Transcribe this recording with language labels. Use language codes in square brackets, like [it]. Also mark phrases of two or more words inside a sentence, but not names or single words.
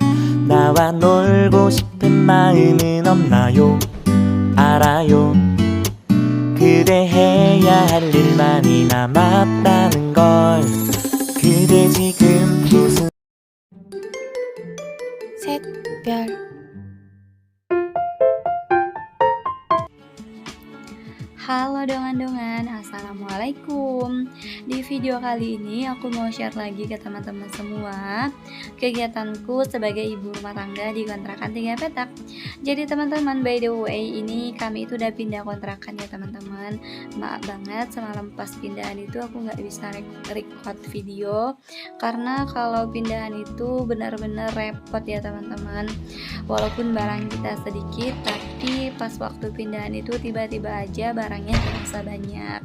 [ko] 나와 놀고 싶은 마음은 없나요? 알아요. 그대 해야 할 일 많이 남았다는 걸. 그대 지금 무슨 샛별. [id] Halo dongan-dongan, assalamualaikum. Di video kali ini aku mau share lagi ke teman-teman semua kegiatanku sebagai ibu rumah tangga di kontrakan 3 petak. Jadi teman-teman, [en] by the way, [id] ini kami itu udah pindah kontrakan ya teman-teman. Maaf banget semalam pas pindahan itu aku nggak bisa record video, karena kalau pindahan itu benar-benar repot ya teman-teman. Walaupun barang kita sedikit, tapi pas waktu pindahan itu tiba-tiba aja barangnya terasa banyak.